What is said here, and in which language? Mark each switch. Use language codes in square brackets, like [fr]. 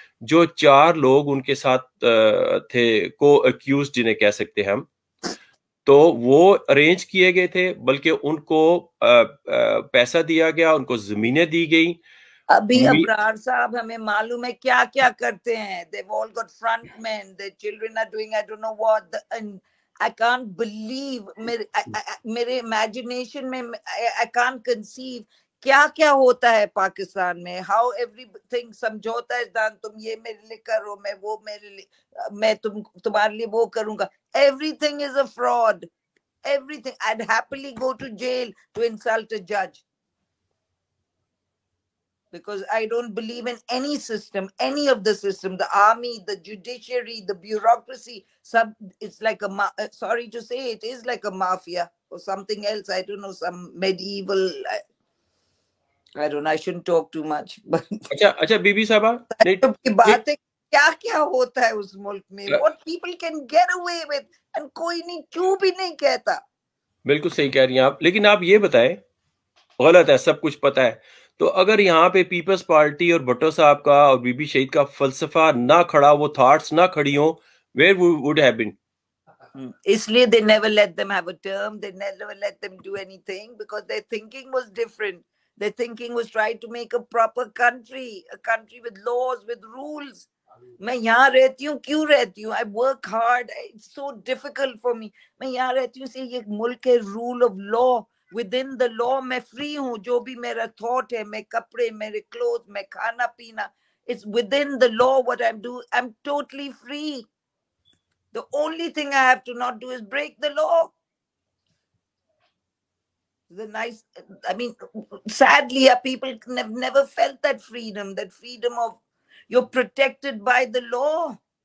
[ur] جو 4 لوگ ان کے ساتھ تھے کو ایکیوز جنہیں کہہ سکتے ہیں ہم, تو وہ ارینج کیے گئے تھے, بلکہ ان کو پیسہ دیا گیا, ان کو زمینیں دی گئیں. ابھی ابرار صاحب ہمیں معلوم ہے کیا کیا کرتے ہیں. [en] They've all got front men, their children are doing I don't know what, and I can't believe, میرے imagination میں I can't conceive [ur] کیا کیا ہوتا ہے پاکستان میں. [en] how everything [ur] سمجھوتا ہے, تم یہ میرے لیے کرو, میں وہ میرے لیے, میں تمہارے لیے وہ کروں گا. [en] Everything is a fraud. Everything. I'd happily go to jail to insult a judge, because I don't believe in any system, any of the system, the army, the judiciary, the bureaucracy. It's like sorry to say, it is like a mafia or something else. I don't know, some medieval, I don't know, I shouldn't talk too much. [ur] اچھا be be صاحبہ, کی بات ہے کیا کیا ہوتا ہے اس ملک میں, [en] what people can get away with, [ur] and کوئی نہیں, کیوں بھی نہیں کہتا. بالکل صحیح کہہ رہی ہیں آپ, لیکن آپ یہ بتائیں, غلط ہے, سب کچھ پتہ ہے, تو اگر یہاں پہ پیپلز پارٹی اور بھٹو صاحب کا اور بی بی شہید کا فلسفہ نہ کھڑا, وہ تھاٹس نہ کھڑی ہوں, [en] where would have been? [ur] اس لیے [en] they never let them have a term, they never let them do anything, because their thinking was different. Their thinking was trying to make a proper country, a country with laws, with rules. میں یہاں رہتی ہوں, کیوں رہتی ہوں, I work hard, it's so difficult for me. [ur] میں یہاں رہتی ہوں, یہ ملک ہے, [en] rule of law, within the law [ur] میں free ہوں, جو بھی میرا thought ہے, میں کپڑے, میرے clothes, میں کھانا پینا, [en] it's within the law what I'm doing, I'm totally free. The only thing I have to not do is break the law. I mean, sadly, people have never felt that freedom of you're protected by the law.